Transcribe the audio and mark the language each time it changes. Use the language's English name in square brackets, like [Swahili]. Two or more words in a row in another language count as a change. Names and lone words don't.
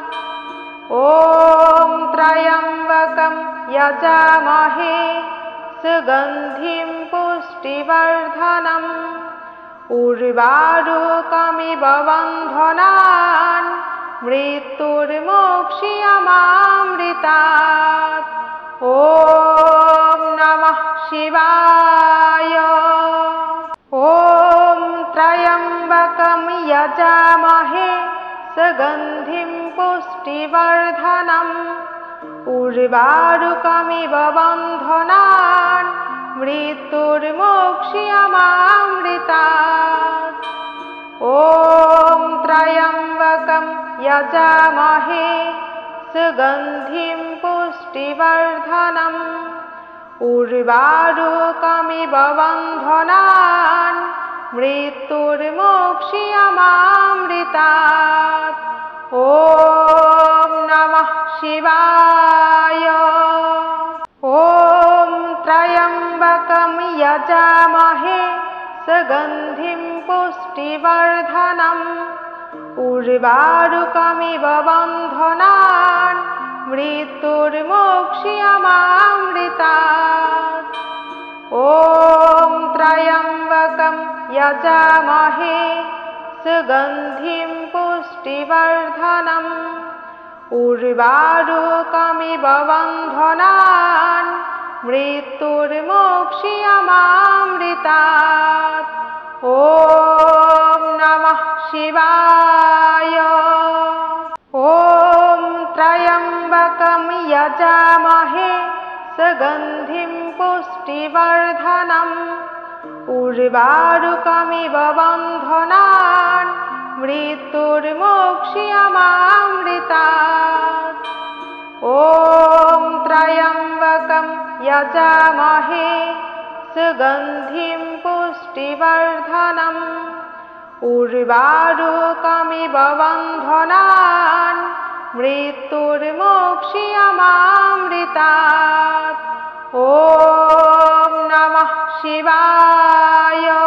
[Sanskrit] ওম ত্রয়ম্বকম যজামহে সুগন্ধিম পুষ্টিবর্ধনম উর্বারুকমিব বন্ধনান মৃত্যুর্মোক্ষয়মামৃতাৎ। ওম নমঃ শিবায়। ওম ত্রয়ম্বকম যজামহে সুগন্ধিম পুষ্টিবর্ধনম উর্বারুকমিব বন্ধনান মৃত্যুর্মোক্ষয়মামৃতাৎ। ওম ত্রয়ম্বকম যজামহে সুগন্ধিম পুষ্টিবর্ধনম উর্বারুকমিব বন্ধনান মৃত্যুর্মোক্ষয়মামৃতাৎ। ওম নমঃ শিবায়। ওম ত্রয়ম্বকম যজামহে সুগন্ধিম পুষ্টিবর্ধনম উর্বারুকমিব বন্ধনান মৃত্যুর্মোক্ষয়মামৃতাৎ। ওম ত্রয়ম্বকম যজামহে সুগন্ধিম পুষ্টিবর্ধনম উর্বারুকমিব বন্ধনান মৃত্যুর্মোক্ষয়মামৃতাৎ। ওম নমঃ শিবায়। ওম ত্রয়ম্বকম যজামহে সুগন্ধিম পুষ্টিবর্ধনম উর্বারুকমিব বন্ধনান মৃত্যুর্মোক্ষয়মামৃতাৎ। ওম ত্রয়ম্বকম यजामहे सुगन्धिं पुष्टिवर्धनम् उर्वारुकमिव बन्धनान् मृत्युर्मोक्ष्यमामृतात्। ॐ नमः शिवाय।